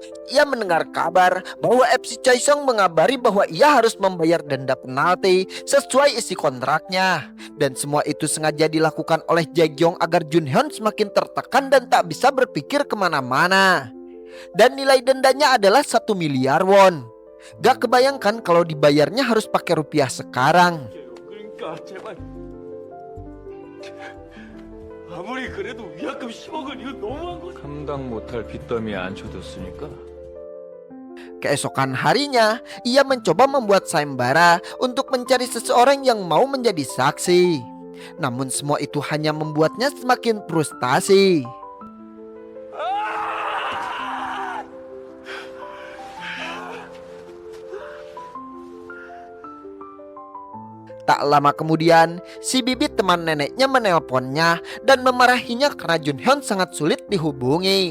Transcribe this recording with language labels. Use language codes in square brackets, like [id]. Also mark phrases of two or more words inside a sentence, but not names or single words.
[id] Ia mendengar kabar bahwa FC Chaesung mengabari bahwa ia harus membayar denda penalti sesuai isi kontraknya. Dan semua itu sengaja dilakukan oleh Jae-gyong agar Jun Hyun semakin tertekan dan tak bisa berpikir kemana-mana. Dan nilai dendanya adalah 1 miliar won. Gak kebayangkan kalau dibayarnya harus pakai rupiah sekarang. [ko] 그러니까 제발. 아무리 그래도 위약금 10억은 이거 너무한 거. 감당 못할 빚더미에 앉혀뒀으니까. [id] Keesokan harinya, ia mencoba membuat sayembara untuk mencari seseorang yang mau menjadi saksi. Namun semua itu hanya membuatnya semakin frustasi. Tak lama kemudian, si Bibit teman neneknya menelponnya dan memarahinya karena Jun Hyun sangat sulit dihubungi.